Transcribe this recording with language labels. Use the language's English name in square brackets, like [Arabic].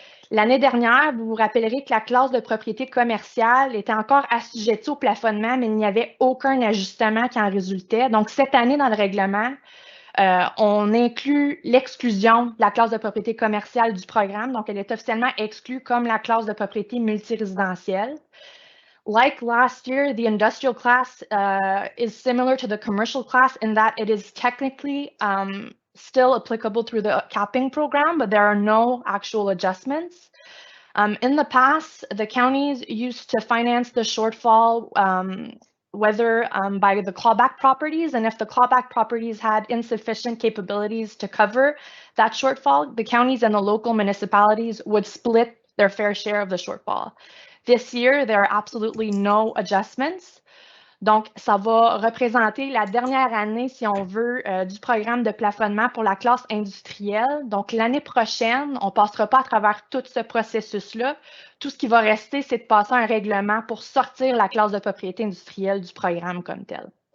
[French] L'année dernière, vous vous rappellerez que la classe de propriété commerciale était encore assujettie au plafonnement, mais il n'y avait aucun ajustement qui en résultait. Donc, cette année, dans le règlement, on inclut l'exclusion de la classe de propriété commerciale du programme. Donc, elle est officiellement exclue comme la classe de propriété multirésidentielle. [English] Like last year, the industrial class is similar to the commercial class in that it is technically still applicable through the capping program, but there are no actual adjustments. In the past, the counties used to finance the shortfall whether by the clawback properties, and if the clawback properties had insufficient capabilities to cover that shortfall, the counties and the local municipalities would split their fair share of the shortfall. This year, there are absolutely no adjustments. [French] Donc, ça va représenter la dernière année, si on veut, du programme de plafonnement pour la classe industrielle. Donc, l'année prochaine, on ne passera pas à travers tout ce processus-là. Tout ce qui va rester, c'est de passer un règlement pour sortir la classe de propriété industrielle du programme comme tel.